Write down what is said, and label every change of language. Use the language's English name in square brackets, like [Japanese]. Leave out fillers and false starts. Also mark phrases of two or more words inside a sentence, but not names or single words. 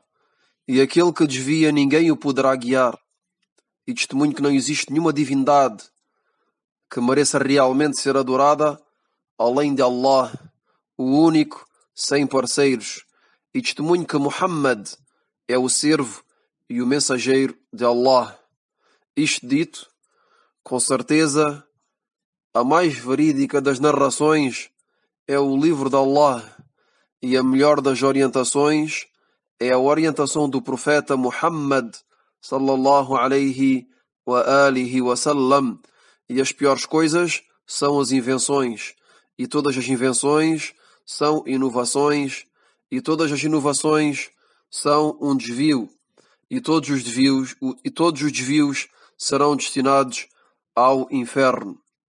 [Portuguese] E aquele que desvia, ninguém o poderá guiar. E testemunho que não existe nenhuma divindade que mereça realmente ser adorada além de Allah, o único, sem parceiros, e testemunho que Muhammad é o servo e o mensageiro de Allah. Isto dito, com certeza, a mais verídica das narrações é o livro de Allah, e a melhor das orientações é a orientação do profeta Muhammad [Arabic] صلى الله عليه وعلى آله وسلم, [Portuguese] e as piores coisas são as invenções, e todas as invenções são inovações, e todas as inovações são um desvio, e todos os desvios serão destinados ao inferno.